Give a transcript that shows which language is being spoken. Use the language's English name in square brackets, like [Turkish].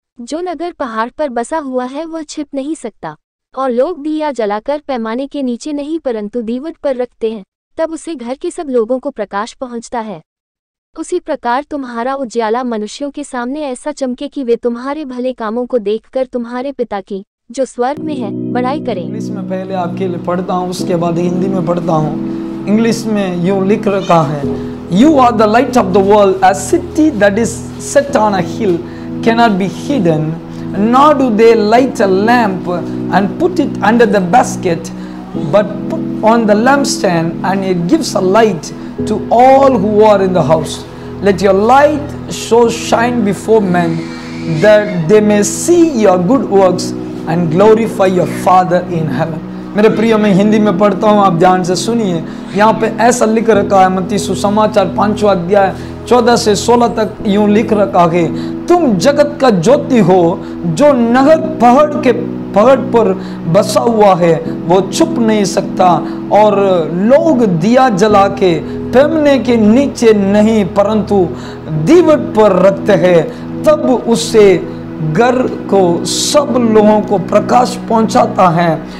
[Hindi] जो नगर पहाड़ पर बसा हुआ है वह छिप नहीं सकता, और लोग दिया जलाकर पैमाने के नीचे नहीं परंतु दीवट पर रखते हैं, तब उसे घर के सब लोगों को प्रकाश पहुंचता है। उसी प्रकार तुम्हारा उजियाला मनुष्यों के सामने ऐसा चमके कि वे तुम्हारे भले कामों को देखकर तुम्हारे पिता की जो स्वर्ग में है बड़ाई करें। इंग्लिश में पहले आपके लिए पढ़ता हूँ, उसके बाद हिंदी में पढ़ता हूँ। इंग्लिश में यूँ लिख रखा है, [English] You are the light of the world. A city that is set on a hill cannot be hidden, nor do they light a lamp and put it under the basket, but put on the lampstand, and it gives a light to all who are in the house. Let your light so shine before men that they may see your good works and glorify your Father in heaven. [Hindi] मेरे प्रिय, मैं हिंदी में पढ़ता हूँ, आप ध्यान से सुनिए। यहाँ पे ऐसा लिख रखा है, मत्ती सुसमाचार 5वां अध्याय 14 से 16 तक यूँ लिख रखा है, तुम जगत का ज्योति हो। जो नगर पहाड़ पर बसा हुआ है वो छुप नहीं सकता, और लोग दिया जला के पैमाने के नीचे नहीं परंतु दीवट पर रखते हैं, तब उससे घर को सब लोगों को प्रकाश पहुंचाता है।